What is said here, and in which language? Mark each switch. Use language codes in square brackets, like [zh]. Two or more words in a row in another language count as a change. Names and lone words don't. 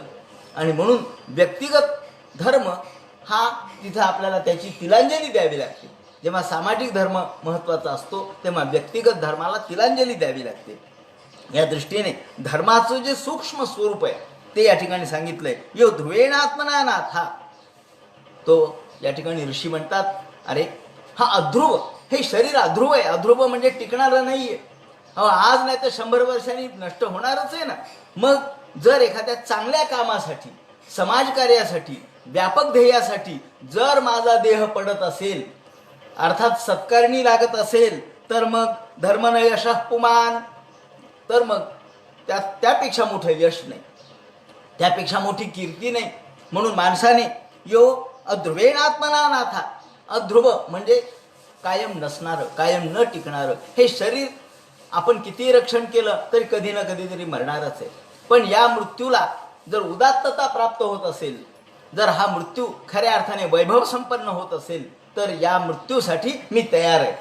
[mr] आणि म्हणून व्यक्तिगत धर्म हा तिथं आपल्याला त्याची तिलांजली द्यावी लागते. जेव्हा सामाजिक धर्म महत्त्वाचा असतो तेव्हा व्यक्तिगत धर्माला तिलांजली द्यावी लागते. या दृष्टीने धर्माचं जे सूक्ष्म स्वरूप आहे ते या ठिकाणी सांगितलंय. [sa] यो ध्रुवेण आत्मना नाथा. [mr] तो या ठिकाणी ऋषी म्हणतात, अरे हा अध्रुव, हे शरीर अध्रुव आहे. अध्रुव म्हणजे टिकणारं नाहीये. आज नाही तर 100 वर्षांनी नष्ट होणारच आहे ना. मग जर एखाद्या चांगल्या कामासाठी, समाजकार्यासाठी, व्यापक ध्येयासाठी जर माझा देह पडत असेल, अर्थात सत्कारणी लागत असेल, तर मग [sa] धर्म न यशः पुमान, [mr] तर मग त्यापेक्षा मोठं यश नाही, त्यापेक्षा मोठी कीर्ती नाही. म्हणून माणसाने [sa] यो अध्रुवेण आत्मना नाथा. [mr] अध्रुव म्हणजे कायम नसणारं, कायम न टिकणारं. हे शरीर आपण किती रक्षण केलं तरी कधी ना कधीतरी मरणारच आहे. पण या मृत्यूला जर उदात्तता प्राप्त होत असेल, जर हा मृत्यू खऱ्या अर्थाने वैभव संपन्न होत असेल, तर या मृत्यूसाठी मी तयार आहे.